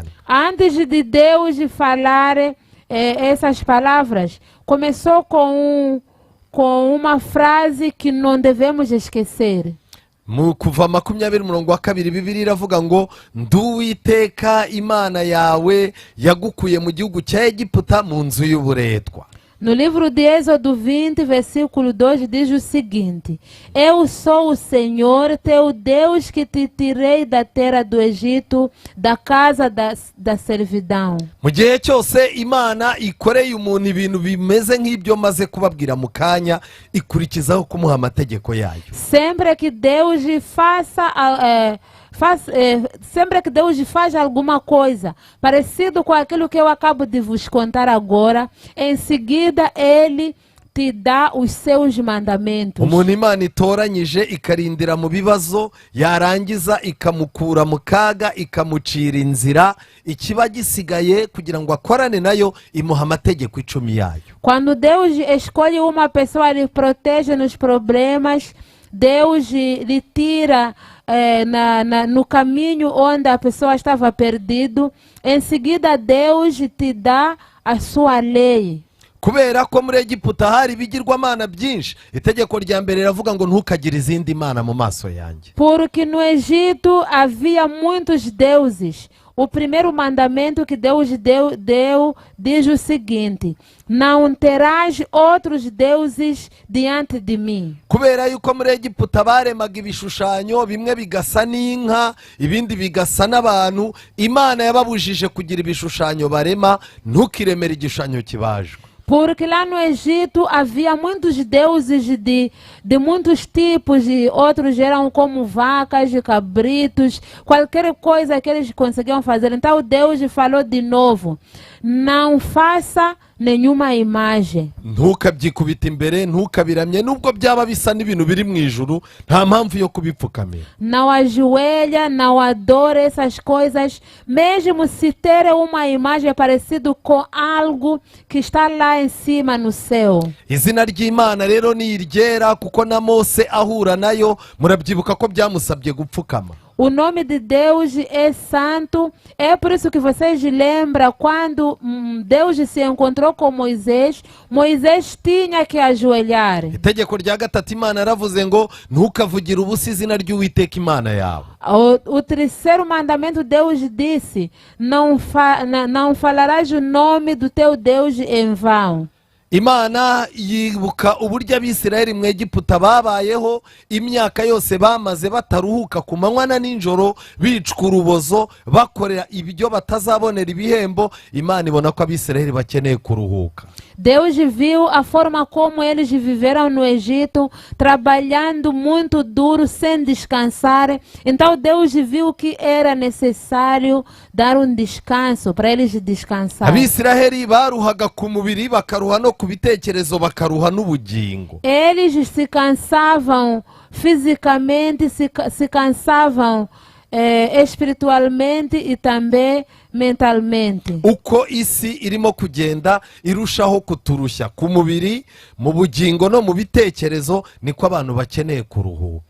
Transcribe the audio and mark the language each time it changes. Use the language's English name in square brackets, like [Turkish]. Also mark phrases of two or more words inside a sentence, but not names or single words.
[Portuguese] Antes de Deus falar essas palavras, começou com uma frase que não devemos esquecer. [Kinyarwanda] Mu kuva 20:2 Bibiliya iravuga ngo Nduwiteka Imana yawe yagukuye mu gihugu cya Egiputa mu nzu y'uburetwa. [Portuguese] No livro de Êxodo 20, versículo 2, diz o seguinte: Eu sou o Senhor, teu Deus, que te tirei da terra do Egito, da casa da servidão. [Kinyarwanda] Mu gihe cyose Imana ikoreye umuntu ibintu bimeze nk'ibyo maze kubabwira mu kanya, ikurikizaho kumuha amategeko yayo. [Portuguese] Sempre que Deus sempre que Deus faz alguma coisa parecido com aquilo que eu acabo de vos contar agora, em seguida Ele te dá os seus mandamentos. [Kinyarwanda] Umuntu Imana itoranyije ikarindira mu bibazo, yarangiza ikamukura mu kaga, ikamucira inzira, ikiba gisigaye kugira ngo akorane nayo imuha amategeko 10 yayo. [Portuguese] Quando Deus escolhe uma pessoa, Ele protege nos problemas, Deus lhe tira no caminho onde a pessoa estava perdido. Em seguida Deus te dá a sua lei. [Kinyarwanda] Kubera ko muri Egiputa hari ibigirwamana byinshi, itegeko rya mbere riravuga ngo ntukagire izindi mana mu maso yanjye. [Portuguese] Porque no Egito havia muitos deuses. O primeiro mandamento que Deus deu diz o seguinte: não terás outros deuses diante de mim. [Kinyarwanda] Kubera yuko muri Egiputa baremaga ibishushanyo, bimwe bigasa n'inka, ibindi bigasa n'abantu, Imana yababujije kugira ibishushanyo barema, ntukiremere igishushanyo kibajwe. [Portuguese] Porque lá no Egito havia muitos deuses de muitos tipos, e outros eram como vacas, cabritos, qualquer coisa que eles conseguiam fazer. Então Deus falou de novo: não faça nenhuma imagem. [Kinyarwanda] Ntukabyikubita imbere, ntukabiramye, nubwo byaba bisa n'ibintu biri mu ijuru, nta mpamvu yo kubipfukamira. [Portuguese] Não ajoelha, não adora essas coisas, mesmo se ter uma imagem parecida com algo que está lá em cima no céu. [Kinyarwanda] Izina ry'Imana rero ni iryera, kuko na Mose ahura nayo murabyibuka ko byamusabye gupfukama. [Portuguese] O nome de Deus é santo. É por isso que vocês lembram quando Deus se encontrou com Moisés, Moisés tinha que ajoelhar. [Kinyarwanda] itegeko rya gatatu imana yaravuze ngo ntukavugire ubusa izina ry'uwiteka imana yawe. [Portuguese] O terceiro mandamento, Deus disse: não falarás o nome do teu Deus em vão. [Kinyarwanda] Imana yibuka uburyo abisirayeli mu Egiputa babayeho imyaka yose bamaze bataruhuka ku manywa na nijoro bicwa urubozo bakorera ibyo batazabonera ibihembo. Imana ibona ko abisirayeli bakeneye kuruhuka. [Portuguese] Deus viu a forma como eles viveram no Egito, trabalhando muito duro, sem descansar. Então Deus viu que era necessário dar um descanso para eles descansarem. [Kinyarwanda] Abisirayeli baruhaga ku mubiri bakaruha no ku bitekerezo bakaruha n'ubugingo. [Portuguese] Eles se cansavam fisicamente, se cansavam espiritualmente e também mentalmente. [Kinyarwanda] Uko isi irimo kugenda irushaho kuturusha ku mubiri, mu bugingo no mu bitekerezo, niko abantu bakeneye kuruhuka.